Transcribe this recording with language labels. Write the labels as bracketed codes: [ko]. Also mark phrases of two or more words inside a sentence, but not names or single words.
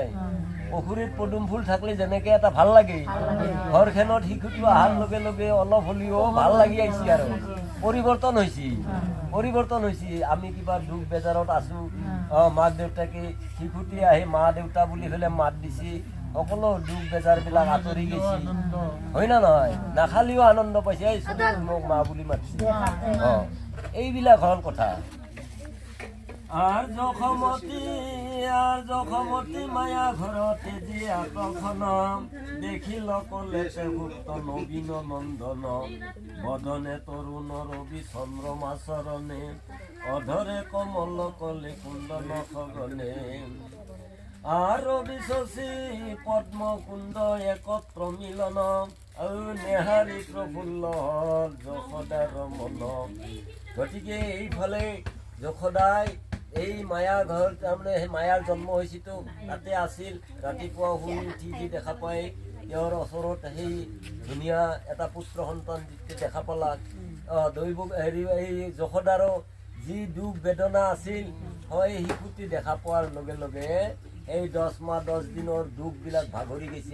[as] পুখুৰীত পদুম ফুল থাকিলে যেনেকৈ এটা ভাল লাগে, ঘৰখনত শিশুটো অহাৰ লগে লগে অলপ হ'লেও ভাল লাগি আহিছে আৰু পৰিৱৰ্তন হৈছে। আমি কিবা দুখ বেজাৰত আছোঁ, মাক দেউতাকে শিশুটি আহি মা দেউতা বুলি পেলাই মাত দিছে, সকলো দুখ বেজাৰবিলাক আঁতৰি গৈছে, হয় না নহয়? নাখালেও আনন্দ পাইছে, এই ছোৱালী মোক মা বুলি মাতিছে। এইবিলাক হ'ল কথা। [bn] আর জখমতি মায়া ঘরতে যে আকর্ষণ দেখিল কলেতে ভুক্ত নবীন নন্দন বদনে তরুণ রবি চন্দ্রমা চরণে অধরে কমল কলে কুন্দন খগনে আর রবি শশী পদ্ম কুন্দ একত্র মিলন নেহারি প্রফুল্ল যশোদার মন। [as] গতিকে এইফালে যশোদাই এই মায়া ঘৰ তাৰমানে সেই মায়াৰ জন্ম হৈছেতো তাতে আছিল। ৰাতিপুৱা শুই উঠি যি দেখা পায় তেওঁৰ ওচৰত সেই ধুনীয়া এটা পুত্ৰ সন্তান দেখা পালা। এই যশোদাৰো যি দুখ বেদনা আছিল হয় শিশুটি দেখা পোৱাৰ লগে লগে এই 10 মাহ 10 দিনৰ দুখবিলাক ভাগৰি গৈছে।